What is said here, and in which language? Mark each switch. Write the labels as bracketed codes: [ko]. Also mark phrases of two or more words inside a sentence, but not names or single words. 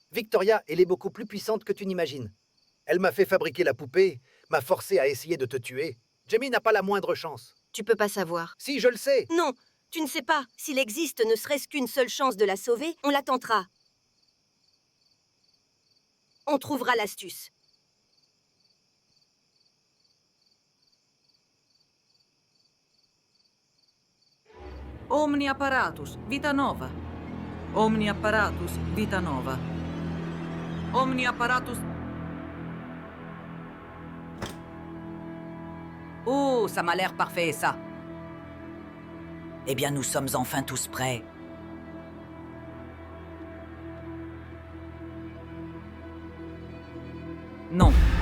[fr] Victoria, elle est beaucoup plus puissante que tu n'imagines. Elle m'a fait fabriquer la poupée, m'a forcé à essayer de te tuer. Jamie n'a pas la moindre chance. Tu peux pas savoir. Si, je le sais. Non, tu ne sais pas. S'il existe ne serait-ce qu'une seule chance de la sauver, on la tentera. On trouvera l'astuce. [la] Omni apparatus, vita nova. Omni apparatus, vita nova. Omni apparatus... [fr] Oh, ça m'a l'air parfait, ça. Eh bien, nous sommes enfin tous prêts. Non.